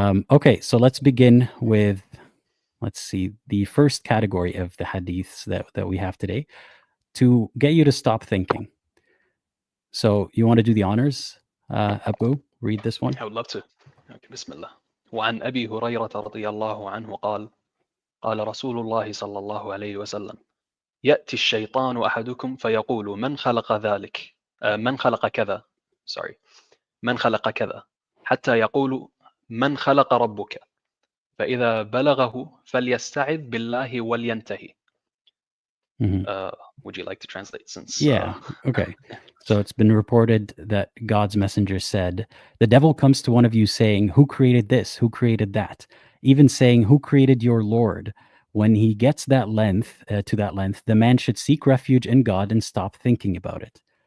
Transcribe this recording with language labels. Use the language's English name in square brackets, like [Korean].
[English] Okay, so let's begin with, let's see, the first category of the hadiths that we have today, to get you to stop thinking. So you want to do the honors, Abu? Read this one. I would love to. Okay, Bismillah. [Arabic] وعن أبي هريرة رضي الله عنه قال قال رسول الله صلى الله عليه وسلم يأتي الشيطان أحدكم فيقول من خلق ذلك من خلق كذا [English] sorry [Arabic] من خلق كذا حتى يقول من خلق ربك فإذا بلغه فليستعذ بالله ولينتهي. [English] Would you like to translate since Yeah. Okay. So it's been reported that God's messenger said, the devil comes to one of you saying, who created this? Who created that? Even saying, who created your Lord? When he gets to that length, the man should seek refuge in God and stop thinking about it.